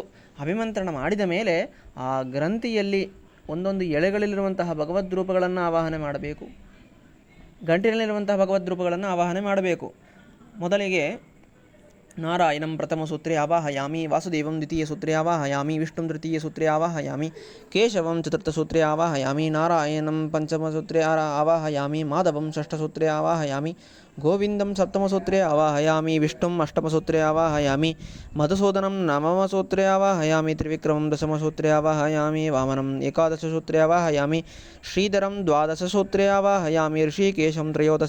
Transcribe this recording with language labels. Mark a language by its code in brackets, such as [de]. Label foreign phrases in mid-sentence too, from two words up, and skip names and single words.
[kn] ಅಭಿಮಂತ್ರಣ ಮಾಡಿದ ಮೇಲೆ ಆ ಗ್ರಂಥಿಯಲ್ಲಿ ಒಂದೊಂದು ಎಳೆಗಳಲ್ಲಿರುವಂತಹ ಭಗವದ್ರೂಪಗಳನ್ನು ಆವಾಹನೆ ಮಾಡಬೇಕು. ಗಂಟಿನಲ್ಲಿರುವಂತಹ ಭಗವದ್ರೂಪಗಳನ್ನು ಆವಾಹನೆ ಮಾಡಬೇಕು. [sa] ಮೊದಲಿಗೆ ನಾರಾಯಣಂ ಪ್ರಥಮ ಸೂತ್ರೇ ಆವಾಹಯಾಮಿ, ವಾಸುದೇವಂ ದ್ವಿತೀಯ ಸೂತ್ರೇ ಆವಾಹಯಾಮಿ, ವಿಷ್ಣುಂ ತೃತೀಯ ಸೂತ್ರೇ ಆವಾಹಯಾಮಿ, ಕೇಶವಂ ಚತುರ್ಥ ಸೂತ್ರೇ ಆವಾಹಯಾಮಿ, ನಾರಾಯಣಂ ಪಂಚಮ ಸೂತ್ರೇ ಆವಾಹಯಾಮಿ, ಮಾಧವಂ ಷಷ್ಠ ಸೂತ್ರೇ ಆವಾಹಯಾಮಿ, ಗೋವಿಂದಂ ಸಪ್ತಮ ಸೂತ್ರೇ ಆವಾಹಯಾಮಿ, ವಿಷ್ಣುಂ ಅಷ್ಟಮ ಸೂತ್ರೇ ಆವಾಹಯಾಮಿ, ಮಧುಸೂದನಂ ನವಮ ಸೂತ್ರೇ ಆವಾಹಯಾಮಿ, ತ್ರಿವಿಕ್ರಮಂ ದಶಮ ಸೂತ್ರೇ ಆವಾಹಯಾಮಿ, ವಾಮನಂ ಏಕಾದಶ ಸೂತ್ರೇ ಆವಾಹಯಾಮಿ, ಶ್ರೀಧರಂ ದ್ವಾದಶ ಸೂತ್ರೇ ಆವಾಹಯಾಮಿ, ಋಷಿಕೇಶಂ ತ್ರಯೋದಶ